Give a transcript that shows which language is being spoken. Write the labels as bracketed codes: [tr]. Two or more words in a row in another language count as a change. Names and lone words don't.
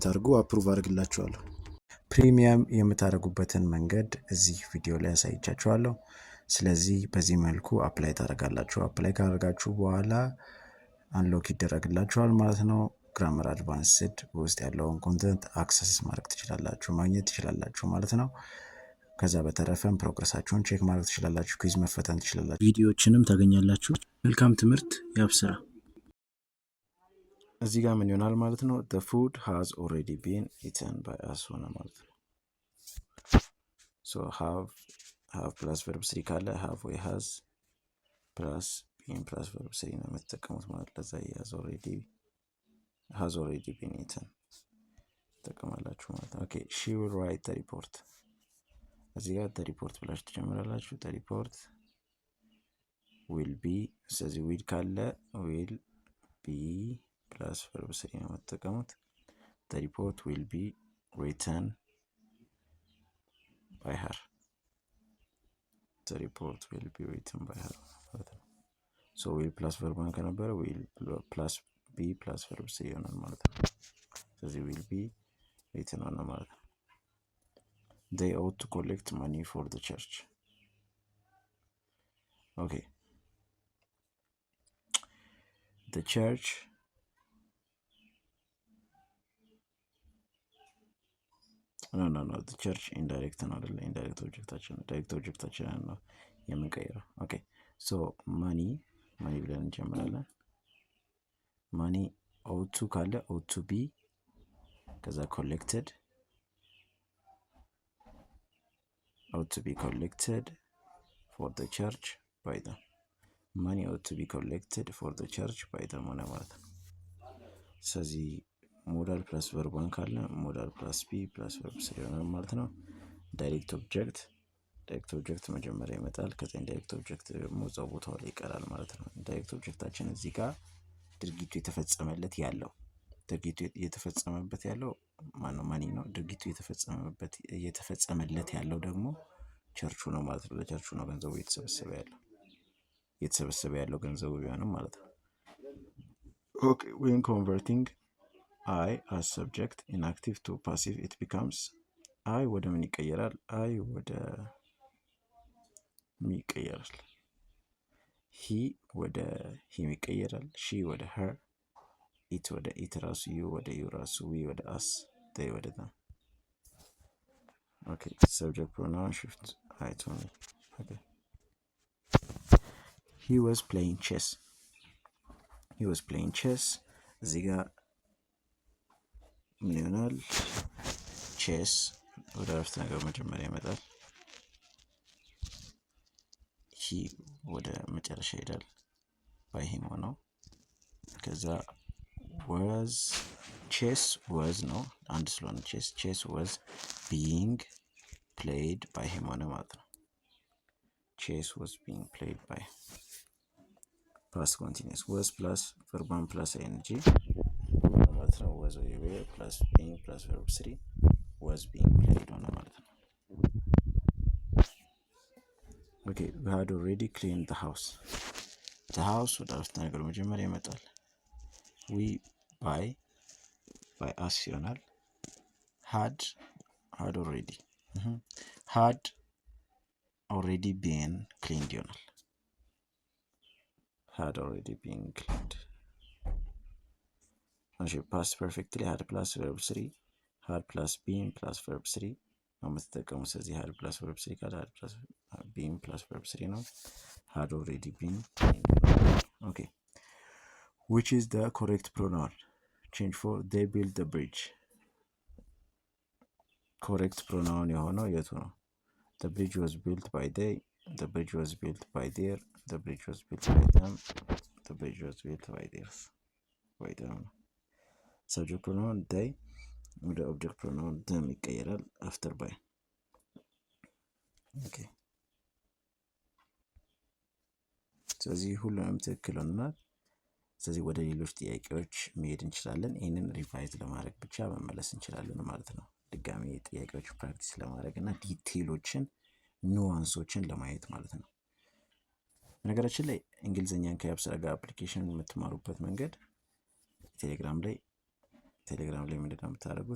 [am] አድርጉ። አፕሩቭ አድርግላችኋለሁ። ፕሪሚየም የምታደርጉበትን መንገድ እዚህ ቪዲዮ ላይ ያሳይቻችኋለሁ። ስለዚህ በዚህ መልኩ አፕላይ ታደርጋላችሁ። አፕላይ ካደረጋችሁ በኋላ አንሎክ ይደረግላችኋል ማለት ነው። [en] grammar advanced [am] ውስጥ ያለውን [en] content access [am] ማድረግ ትችላላችሁ፣ ማግኘት ትችላላችሁ ማለት ነው። ከዛ በተረፈም ፕሮግረሳችሁን ቼክ ማድረግ ትችላላችሁ፣ ኩዊዝ መፈተን ትችላላችሁ፣ ቪዲዮዎችንም ታገኛላችሁ። መልካም ትምህርት ያብስራ። እዚህ ጋር ምን ይሆናል ማለት ነው? [en] the food has already been eaten by us [am] ሆነ ማለት ነው። [en] so have plus verb 3 ካለ have ወይ has plus been plus verb 3 [am] ነው የምትጠቀሙት ማለት ለዛ [en] has already been eaten [am] ተጠቀማላችሁ ማለት ነው። [en] ኦኬ she will write the report። [am] እዚህ ጋር [en] the report [am] ብላችሁ ትጀምራላችሁ። [en] the report will be ስለዚህ will ካለ will be plus verb 3 [am] ነው የምትጠቀሙት። [en] the report will be written by her። the report will be written by her [am] ማለት ነው። [en] so will plus verb ከነበረ will plus be plus verb 3 [am] ይሆናል ማለት ነው። [en] ስለዚህ will be written [am] ሆነ ማለት ነው። [en] they ought to collect money for the church። okay the church no the church indirect [am] ነው አይደል? indirect ኦብጀክታችን ዳይሬክት ኦብጀክታችን ነው የምንቀይረው። [en] okay so money [am] ብለን እንጀምራለን። ማኒ [en] ought to [am] ካለ [en] ought to be [am] ከዛ collected [en] ought to be collected for the church by them። money ought to be collected for the church by them [am] ሆነ ማለት ነው። ስለዚህ [en] modal plus verb [am] ካለ [en] modal plus be plus verb 3 [am] ይሆናል ማለት ነው። [en] direct object [am] መጀመሪያ ይመጣል። ከዛ [en] indirect object [am] ደግሞ እዛው ቦታው ላይ ይቀራል ማለት ነው። ዳይሬክት ኦብጀክታችን እዚህ ጋር ድርጊቱ የተፈጸመበት ያለው ማነው? ማኒ ነው። ድርጊቱ የተፈጸመለት ያለው ደግሞ ቸርቹ ነው ማለት ነው። ለቸርቹ ነው ገንዘቡ የተሰበሰበ ያለው ገንዘቡ ቢሆንም ማለት ነው። ኦኬ [en] when converting I as subject in active to passive it becomes I [am] ወደ ምን ይቀየራል? I ወደ ሚ ይቀየራል። he ወደ him ይቀየራል። she ወደ her it ወደ it ራሱ you ወደ you ራሱ we ወደ us they ወደ them። [en] okay subject pronoun shift I to me። okay he was playing chess [am] እዚህ ጋር ምን ይሆናል? ቼስ ወደ አረፍተ ነገር መጀመሪያ ይመጣል። ሂ ወደ መጨረሻ ይሄዳል። [en] by him [am] ሆነው ከዛ [en] was ቼስ was [am] ነው አንድ ስለሆነ [en] ቼስ was being played by him [am] ሆነ ማለት ነው። [en] ቼስ was being played by past continuous was plus verb 1 plus ing [am] ማለት ነው። [en] was or plus being plus verb 3 was being played [am] ሆነ ማለት ነው። [en] okay we had already cleaned the house [am] ወደ አረፍተ ነገሩ መጀመሪያ ይመጣል። [en] we by us ይሆናል። had already been cleaned ይሆናል። had already been cleaned። እሺ past perfectly had plus verb 3 had plus been plus verb 3 [am] ነው የምትጠቀሙት። [en] ስለዚህ had plus verb 3 ካለ had plus been plus verb 3 ነው። had already been cleaned። okay which is the correct pronoun change for they built the bridge? correct pronoun [am] የሆነው የቱ ነው? [en] the bridge was built by they, the bridge was built by their, the bridge was built by them, the bridge was built by theirs by them። subject pronoun they [am] ወደ object pronoun them ይቀየራል [en] after by። [am] okay ስለዚህ ሁሉንም ትክክል ሆነናል። ስለዚህ ወደ ሌሎች ጥያቄዎች መሄድ እንችላለን። ይህንን ሪቫይዝ ለማድረግ ብቻ መመለስ እንችላለን ማለት ነው። ድጋሚ ጥያቄዎች ፕራክቲስ ለማድረግ እና ዲቴይሎችን ኑዋንሶችን ለማየት ማለት ነው። በነገራችን ላይ እንግሊዝኛን ከያብስራ ጋር አፕሊኬሽን የምትማሩበት መንገድ ቴሌግራም ላይ ምንድን ነው የምታደርጉት?